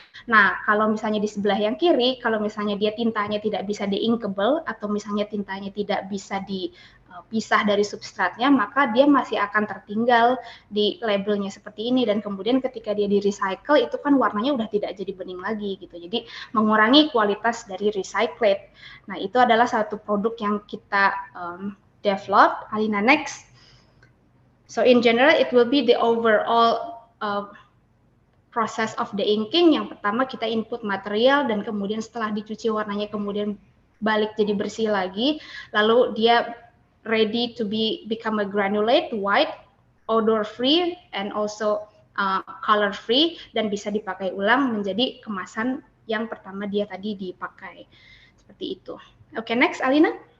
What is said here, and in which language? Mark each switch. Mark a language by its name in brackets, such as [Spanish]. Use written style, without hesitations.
[Indonesian] Nah, kalau misalnya di sebelah yang kiri, kalau misalnya dia tintanya tidak bisa di-inkable atau misalnya tintanya tidak bisa dipisah dari substratnya, maka dia masih akan tertinggal di labelnya seperti ini, dan kemudian ketika dia di-recycle itu kan warnanya udah tidak jadi bening lagi gitu. Jadi mengurangi kualitas dari recycled. Nah, itu adalah satu produk yang kita develop. [English] Alina, next. So in general, it will be the overall process of the inking. [Indonesian] Yang pertama kita input material, dan kemudian setelah dicuci warnanya kemudian balik jadi bersih lagi. Lalu dia [English] ready to become a granulate, white, odor free, and also color free, [Indonesian] dan bisa dipakai ulang menjadi kemasan yang pertama dia tadi dipakai. Seperti itu. Oke, next, Alina.